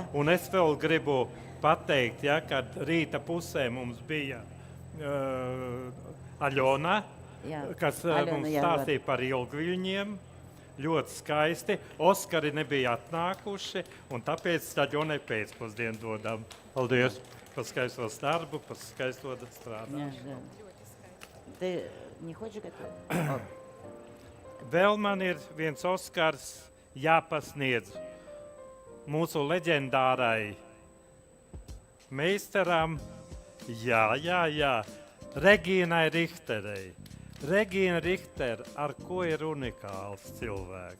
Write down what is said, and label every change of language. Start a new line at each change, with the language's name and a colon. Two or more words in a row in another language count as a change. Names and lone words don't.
Latvian: Un es vēl gribu pateikt, ja, kad rīta pusē mums bija Aļona, Jā, kas Aļona, mums jā, stāstīja par ilgviļņiem. Ļoti skaisti. Oskari nebija atnākuši, un tāpēc Aļonai pēcpusdienu dodam. Paldies par skaisto darbu, par skaisto strādāšanu.
Russian: Ты не хочешь готовить?
Latvian: Vēl man ir viens Oskars jāpasniedz mūsu leģendārai meistaram, jā, Regīnai Richterei. Regīna Richter, ar ko ir unikāls cilvēks.